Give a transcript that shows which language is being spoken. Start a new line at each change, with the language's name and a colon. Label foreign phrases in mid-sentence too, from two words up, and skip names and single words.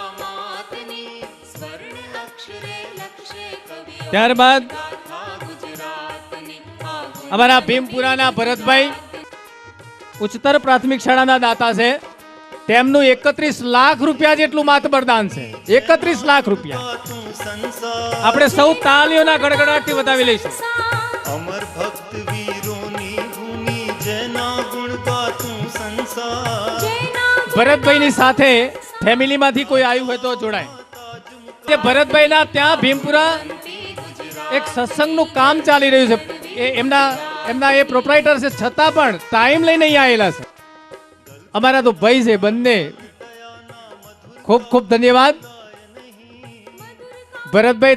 Gujarati: ત્યારબાદ અમારા ભીમપુરાના ભરતભાઈ ઉચ્ચતર પ્રાથમિક શાળાના દાતા છે. તેમનું 31 લાખ રૂપિયા જેટલું માતબર દાન છે. 31 લાખ રૂપિયા. આપણે સૌ તાલીઓના ગડગડાટથી વધાવી લઈશું. અમર ભક્ત વીરો ની ભૂમિ જેના ગુણ ગાતું સંસાર ભરતભાઈની સાથે ફેમિલીમાંથી કોઈ આવ્યું હોય તો જોડાય. તે ભરતભાઈના ત્યાં ભીમપુરા એક સત્સંગનું કામ ચાલી રહ્યું છે. એમના એ પ્રોપરાઇટર છે, છતાં પણ ટાઈમ લઈને અહીંયા આવેલા છે. અમારા તો ભાઈ છે બંને. ખૂબ ખૂબ ધન્યવાદ ભરતભાઈ.